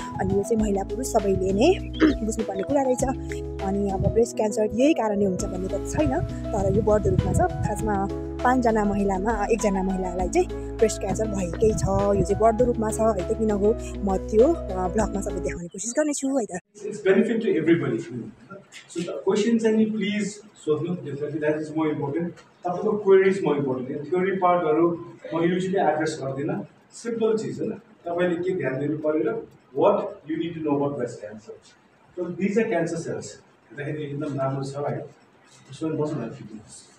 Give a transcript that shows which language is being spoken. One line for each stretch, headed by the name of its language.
Nepali: अनि यो चाहिँ महिला पुरुष सबैले नै बुझ्नुपर्ने कुरा रहेछ। अनि अब ब्रेस्ट क्यान्सर यही कारणले हुन्छ भन्ने त छैन, तर यो बढ्दो रूपमा छ। खासमा 5 जना महिलामा 1 जना महिलालाई चाहिँ ब्रेस्ट क्यान्सर भएकै छ। यो चाहिँ बढ्दो रूपमा छ है त। किन हो म त्यो ब्लगमा सबै देखाउने कोसिस गर्नेछु है त।
English: It's benefit to everybody. So the questions and please
Nepali: सोध्नु,
English: definitely that is more important.
Nepali: तपाईँको
English: queries more important.
Nepali: Theory पार्टहरु म usually address गर्दिनँ. Simple चिज हो न. तपाईले के ध्यान दिनु पर्यो,
English: what you need to know about breast cancer. So these are cancer cells.
Nepali: हेर्दाखेरि एकदम राम्रो छ है. So बस्नु न फिटिङ्स.